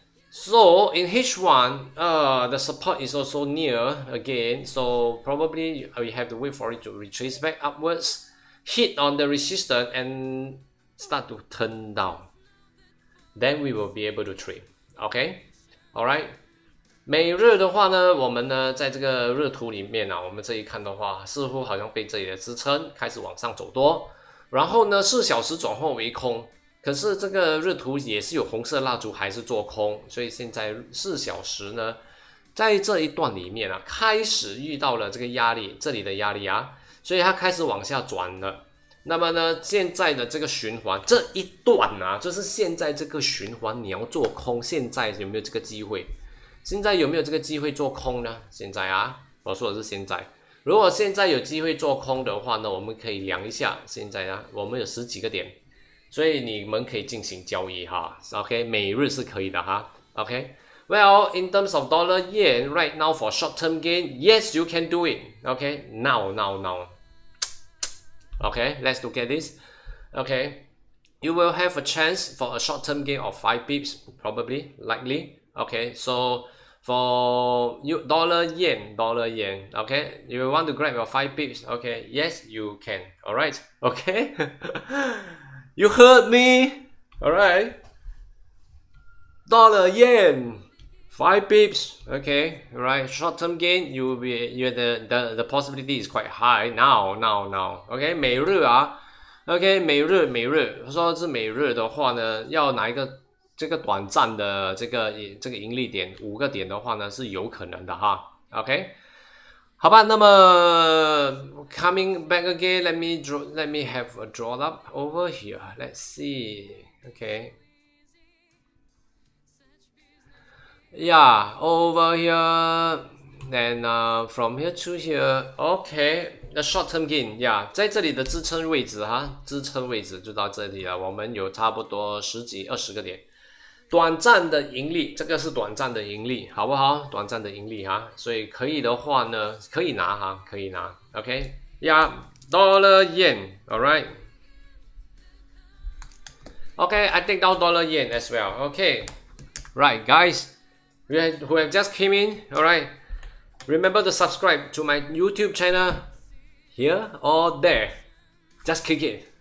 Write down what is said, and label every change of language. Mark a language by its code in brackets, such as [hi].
[en] So in H1, the support is also near again. So probably we have to wait for it to retrace back upwards, hit on the resistance and start to turn down. Then we will be able to trade. Okay, alright. [zh] 美日的话呢，我们呢在这个日图里面啊，我们这一看的话，似乎好像被这里的支撑开始往上走多，然后呢4小时转换为空。可是这个日图也是有红色蜡烛还是做空，所以现在4小时呢，在这一段里面啊，开始遇到了这个压力，这里的压力啊，所以它开始往下转了。那么呢，现在的这个循环这一段啊，就是现在这个循环，你要做空，现在有没有这个机会？现在有没有这个机会做空呢？现在啊，我说的是现在。如果现在有机会做空的话呢，我们可以量一下，现在啊，我们有10几个点。所以你们可以进行交易哈 ，OK， 每日是可以的哈 ，OK。 [en] Well, in terms of dollar yen right now for short-term gain, yes, you can do it. Okay, now. Okay, let's look at this. Okay, you will have a chance for a short-term gain of 5 pips, probably, likely. Okay, so for you dollar yen, okay, you want to grab your 5 pips. Okay, yes, you can. All right, okay. You heard me, all right. Dollar yen, 5 pips, okay, all right. Short-term gain, the possibility is quite high now. [zh] Okay, 每日啊 ，OK， 每日，说是每日的话呢，要拿一个这个短暂的这个盈利点5个点的话呢，是有可能的哈 ，OK。好吧，那么 [en] coming back again, let me have a draw up over here. Let's see. Okay. Yeah, over here. Then from here to here. Okay, the short-term gain. [zh] Yeah, 在这里的支撑位置哈，支撑位置就到这里了。我们有差不多10几20个点。短暂的盈利，这个是短暂的盈利，好不好？短暂的盈利哈，所以可以的话呢，可以拿哈，可以拿。 [en] OK， yeah, dollar yen, alright. Okay, I take down dollar yen as well. Okay, right, guys, who have just came in, alright. Remember to subscribe to my YouTube channel here or there. Just click it.